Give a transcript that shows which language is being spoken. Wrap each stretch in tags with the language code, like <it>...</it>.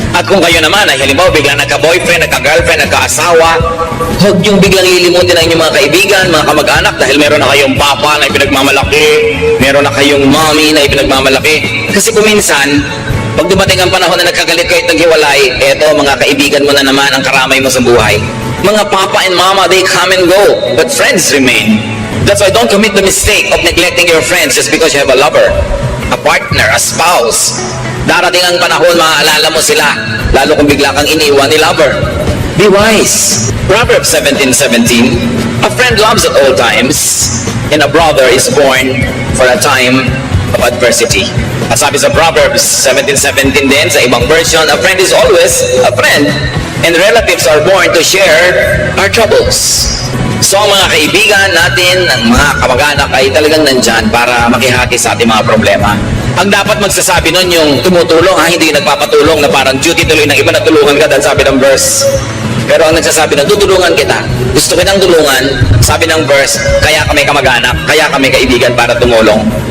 <tl>At kung kayo naman ay halimbawa biglang nagka-boyfriend, nagka-girlfriend, nagka-asawa, huwag yung biglang lilimutin ang inyong mga kaibigan, mga kamag-anak dahil meron na kayong papa na ipinagmamalaki, meron na kayong mommy na ipinagmamalaki. Kasi kuminsan, pag dumating ang panahon na nagkagalit kayo at naghiwalay, eto mga kaibigan mo na naman ang karamay mo sa buhay.</tl> <en>Mga papa and mama, they come and go, but friends remain. That's why don't commit the mistake of neglecting your friends just because you have a lover, a partner, a spouse.</en> <tl>Darating ang panahon, maaalala mo sila, lalo kung bigla kang iniwan ni lover.</tl> <en>Be wise. Proverbs 17:17, a friend loves at all times, and a brother is born for a time of adversity.</en> <tl>At sabi sa Proverbs 17:17 din, sa ibang version,</tl> <en>a friend is always a friend, and relatives are born to share our troubles.</en> <tl>So ang mga kaibigan natin, ang mga kamag-anak ay talagang nandyan para makihati sa ating mga problema. Ang dapat magsasabi nun yung tumutulong, hindi nagpapatulong na parang duty tuloy ng iba na tulungan ka dahil sabi ng verse. Pero ang nagsasabi na tutulungan kita, gusto kitang tulungan, sabi ng verse, kaya kami kamag-anak, kaya kami kaibigan para tumulong.</tl>